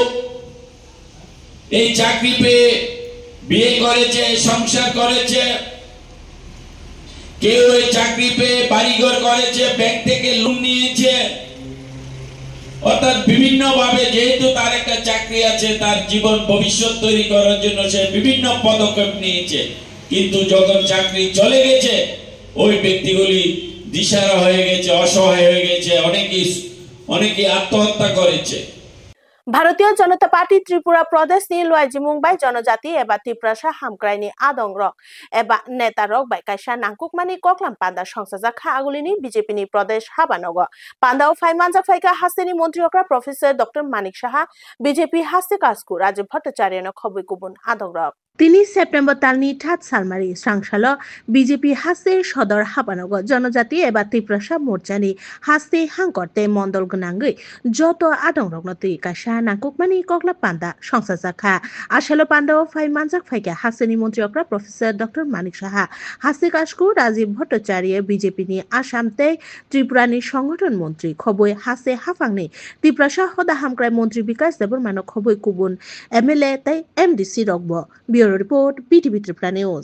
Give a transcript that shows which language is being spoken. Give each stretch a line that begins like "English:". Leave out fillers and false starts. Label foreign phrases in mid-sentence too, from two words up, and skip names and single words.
Bangla: এই চাকরি পেয়ে বিয়ে করেছে সংসার করেছে কেউ এই চাকরি পেয়ে বাড়িঘর করেছে ব্যাংক থেকে লোন নিয়েছে অর্থাৎ বিভিন্ন ভাবে যেহেতু তার একটা চাকরি আছে তার জীবন ভবিষ্যৎ তৈরি করার জন্য সে বিভিন্ন পদক্ষেপ নিয়েছে কিন্তু যখন চাকরি চলে গেছে ওই ব্যক্তিগুলি দিশাহারা হয়ে গেছে অসহায় হয়ে গেছে অনেকে আত্মহত্যা করেছে
Kok Borok: ভারতীয় জনতা পার্টি ত্রিপুরা প্রদেশ ni loaiji mungbai জনজাতি এবা ত্রিপুরাসা হামক্রাইনি আদং রক এবা নেতা রক বাই কাইসা নাংকুকমানি koklam panda সংসাজা খা আগুলিনি বিজেপি ni প্রদেশ হাবানগ পান্দাও ফাইমানজা ফাইকা হাসেনি মন্ত্রী অকরা প্রফেসর ডক্টর মানিক সাহা বিজেপি হাসে কাজকু রাজীব ভট্টাচার্য খবই কুবুন আদং রক 3 সেপ্টেম্বর তালনি ঠাত সালমারি সাংসাল বিজেপি হাসে সদর হাবানগ জনজাতি এবা ত্রিপুরাসা মোর্চানি হাসে হাংকরতে মন্ডল গনাঙ্গই যত আদং রকনতি কাইসা নাংকুকমানি koklam panda সংসাজা খা আসলে পান্দাও ফাইমানজাক ফাইকা হাসেনি মন্ত্রী অকরা প্রফেসর ডক্টর মানিক সাহা হাসে কাজকু রাজীব ভট্টাচার্য বিজেপি নি আসামতে ত্রিপুরানি সংগঠন মন্ত্রী খবই হাসে হাফাংনি ত্রিপুরাসা হদা হামক্রাই মন্ত্রী বিকাশ দেববর্মান খবই কুবুন এমএলএ তাই এমডিসি রকব
English: bureau report
Kok Borok: বিটিভি ত্রিপুরা নিউজ